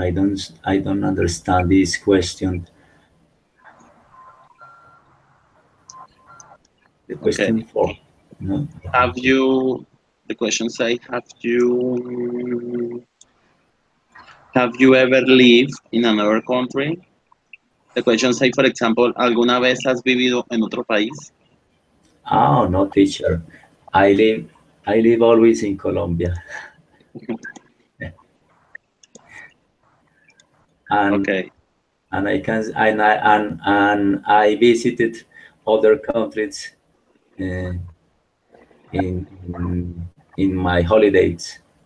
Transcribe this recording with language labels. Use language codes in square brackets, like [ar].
[en] I don't understand this question. The Okay. question for no. Have you, the question say, have you ever lived in another country? The question say, for example, [es] ¿alguna vez has vivido en otro país? [en] Oh no, teacher. I live I live always in Colombia, and Okay. I can and I visited other countries uh, in my holidays.